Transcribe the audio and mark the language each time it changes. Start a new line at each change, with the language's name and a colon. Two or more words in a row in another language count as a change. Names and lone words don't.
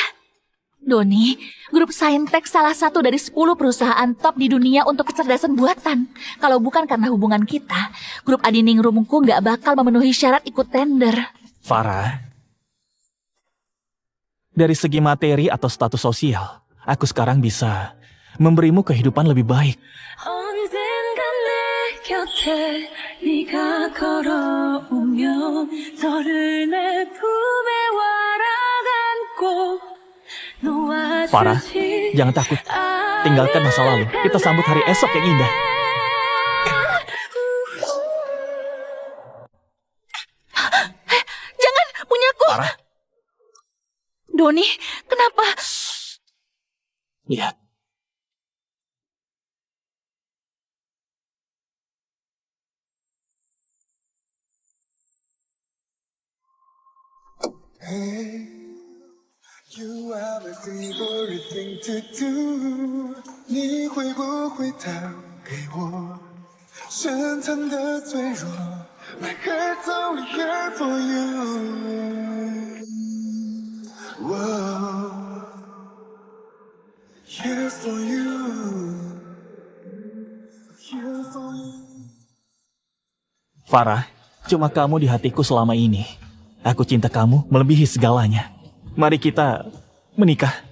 Indonesian: Doni, grup Saintek salah satu dari 10 perusahaan top di dunia untuk kecerdasan buatan. Kalau bukan karena hubungan kita, grup Adiningrumku nggak bakal memenuhi syarat ikut tender. Farah, Dari segi materi atau status sosial, aku sekarang bisa memberimu kehidupan lebih baik.
Korean: 언젠가 내 곁에 네가 걸어오면 너를 내 품에 와라 안고
Indonesian: Farah, jangan takut. Tinggalkan masa lalu. Kita sambut hari esok yang indah. Jangan, punyaku. Farah. Doni, kenapa? Lihat.
English: You are my favorite thing to do，
Chinese: 你会不会打给我？深藏的脆弱
English: ，My heart's only here for you。Whoa, here for you, here for you。
Indonesian: Farah, cuma kamu di hatiku selama ini. Aku cinta kamu melebihi segalanya. Mari kita menikah.